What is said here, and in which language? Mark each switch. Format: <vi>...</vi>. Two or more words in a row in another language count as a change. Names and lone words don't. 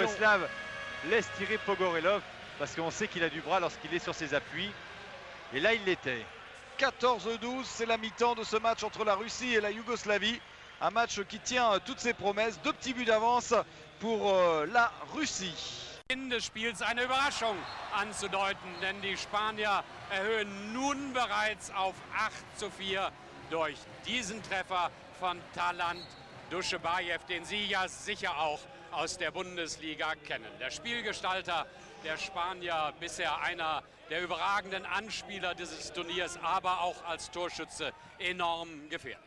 <fr>Yougoslave laisse tirer Pogorelov parce qu'on sait qu'il a du bras lorsqu'il est sur ses appuis. Et là, il l'était. 14-12, c'est la mi-temps de ce match entre la Russie et la Yougoslavie. Un match qui tient toutes ses promesses. 2 petits buts d'avance pour la Russie.</fr> <de>Des Spiels eine Überraschung anzudeuten, denn die Spanier erhöhen nun bereits auf 8-4 durch diesen Treffer von Talant Dushebaev, den Sie ja sicher auch aus der Bundesliga kennen. Der Spielgestalter der Spanier, bisher einer der überragenden Anspieler dieses Turniers, aber auch als Torschütze enorm gefährlich.</de>